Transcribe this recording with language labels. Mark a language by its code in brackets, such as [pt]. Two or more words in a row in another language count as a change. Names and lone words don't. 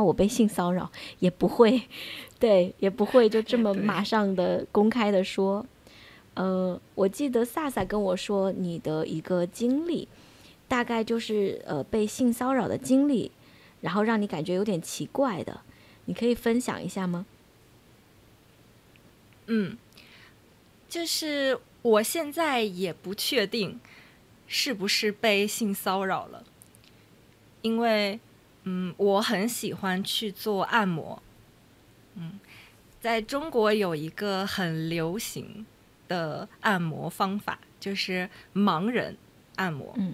[zh] 我被性騷擾，也不會，對，也不會就这麼馬上的公開的說。我記得薩薩跟我說你的一個經歷，大概就是被性騷擾的經歷，然後讓你感覺有點奇怪的，你可以分享一下嗎？就是我現在也不確定是不是被性騷擾了，因為我很喜歡去做按摩，在中國有一個很流行的按摩方法，就是盲人按摩。